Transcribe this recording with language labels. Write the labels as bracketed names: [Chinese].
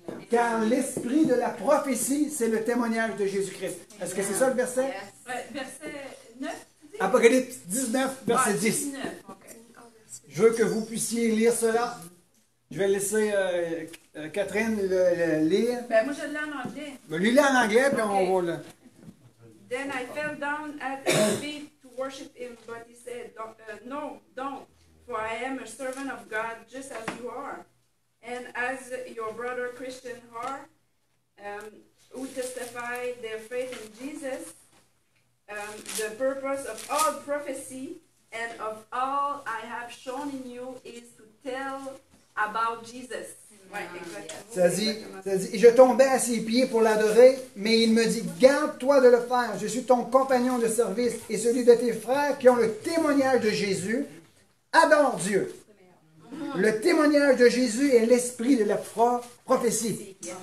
[French] Car l'esprit de la prophétie, c'est le témoignage de Jésus-Christ. Est-ce que c'est ça le verset? Verset 9, tu dis? Apocalypse 19, verset 10. 19, ok. Je veux que vous puissiez lire cela. Je vais laisser Catherine le lire. Ben moi je l'ai en anglais. Lis-le en anglais, puis on va le... [English] Then I fell down at his feet to worship him, but he said, no, don't, for I am a servant of God just as you are. And as your brother Christian are, who testify their faith in Jesus, the purpose of all prophecy and of all I have shown in you is to tell about Jesus. [French] Ouais, exactement. Ça dit, et je tombais à ses pieds pour l'adorer, mais il me dit, garde-toi de le faire. Je suis ton compagnon de service et celui de tes frères qui ont le témoignage de Jésus. Adore Dieu. Le témoignage de Jésus est l'esprit de la prophétie.